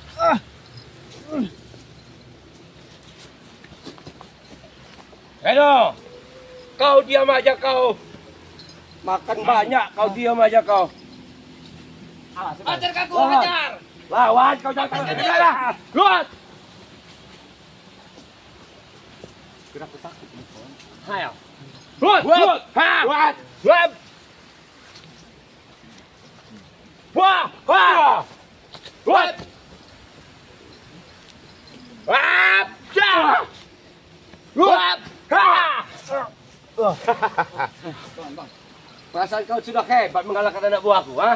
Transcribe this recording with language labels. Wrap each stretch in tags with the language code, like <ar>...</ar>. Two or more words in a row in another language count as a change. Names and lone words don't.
<id>Heno, kau diam aja kau. Makan banyak, kau diam aja kau. Hajar kaku, hajar. Lawan kau jangan lah. Luat. Hayo. Luat. Luat. Ha. Luat. Luat. Wah. Wah. Luat. Wah. Jah. Luat. Ha. Perasaan kau sudah hebat mengalahkan anak buahku, ha?</id>